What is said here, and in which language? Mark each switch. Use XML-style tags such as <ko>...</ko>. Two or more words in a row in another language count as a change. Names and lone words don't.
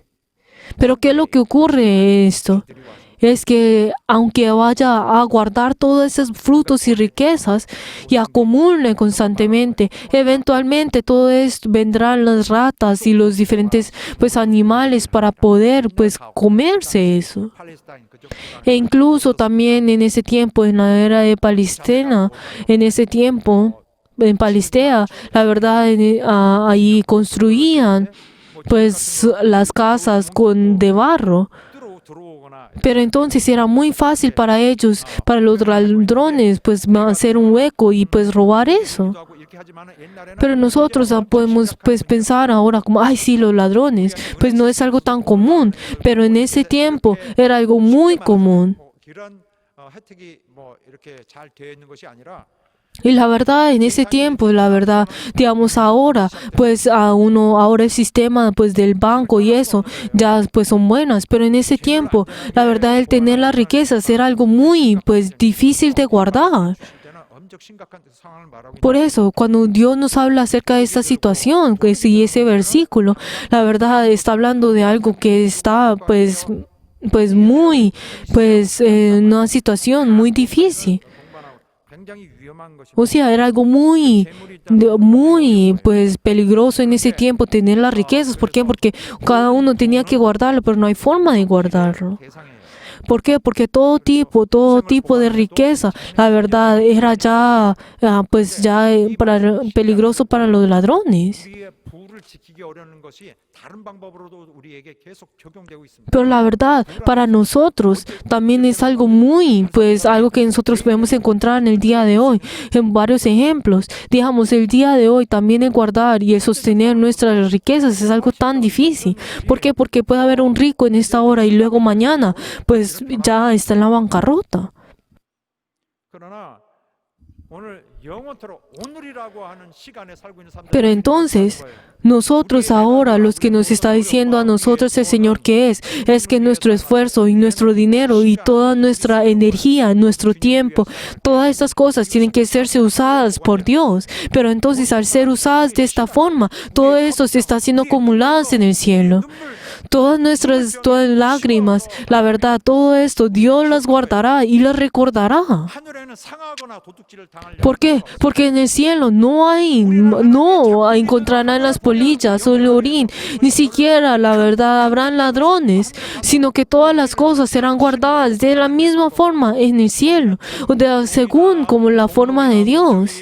<es>Pero ¿qué es lo que ocurre esto? Es que aunque vaya a guardar todos esos frutos y riquezas y acumule constantemente, eventualmente todo esto vendrán las ratas y los diferentes pues animales para poder pues comerse eso.</es> <ko>팔레스타인 그쪽</ko> <es>E incluso también en ese tiempo, en la era de Palestina, en ese tiempo, en Palestea, la verdad, ahí construían pues las casas de barro.</es> <ko>들어오거나</ko> <es>Pero entonces era muy fácil para ellos, para los ladrones, pues hacer un hueco y pues robar eso.</es> <ko>하고</ko> <es>Pero nosotros podemos pues pensar ahora como, ay sí, los ladrones, pues no es algo tan común, pero en ese tiempo era algo muy común.</es> <ko>이런 혜택이 뭐 이렇게 잘 되어 있는 것이 아니라</ko> <es>Y la verdad, en ese tiempo, la verdad, digamos ahora, pues ahora el sistema pues del banco y eso ya pues son buenas, pero en ese tiempo, la verdad, el tener las riquezas era algo muy pues difícil de guardar.</es> <ko>때는 엄청 심각한 상황을 말하고</ko> <es>Por eso, cuando Dios nos habla acerca de esta situación, pues, y ese versículo, la verdad está hablando de algo que está pues muy, pues una situación muy difícil.</es> <ko>동반하고 굉장히 위험한 것입니다.</ko> <es>O sea, era algo muy pues peligroso en ese tiempo tener las riquezas. ¿Por qué? Porque cada uno tenía que guardarlo, pero no hay forma de guardarlo.</es> <ko>대상이에요.</ko> <es>¿Por qué? Porque todo tipo de riqueza, la verdad, era ya, pues ya peligroso para los ladrones.</es> <ko>우리의 부를 지키기 어려운 것이 다른 방법으로도 우리에게 계속 적용되고 있습니다.</ko> <es>Pero la verdad, para nosotros también es algo algo que nosotros podemos encontrar en el día de hoy, en varios ejemplos. Digamos, el día de hoy también el guardar y el sostener nuestras riquezas es algo tan difícil. ¿Por qué? Porque puede haber un rico en esta hora y luego mañana, pues ya está en la bancarrota.</es> <ko>그러나 오늘 영원토록 오늘이라고 하는 시간에 살고 있는 사람들</ko> <es>Pero entonces, nosotros ahora, los que nos está diciendo a nosotros el Señor que es que nuestro esfuerzo y nuestro dinero y toda nuestra energía, nuestro tiempo, todas estas cosas tienen que serse usadas por Dios. Pero entonces al ser usadas de esta forma, todo esto se está siendo acumuladas en el cielo. Todas lágrimas, la verdad, todo esto Dios las guardará y las recordará.</es> <ko>하늘에는 상하거나 도둑질을 당할</ko> <es>¿Por qué? Porque en el cielo no encontrarán las polillas o el orín, ni siquiera, la verdad, habrán ladrones, sino que todas las cosas serán guardadas de la misma forma en el cielo, según como la forma de Dios.</es>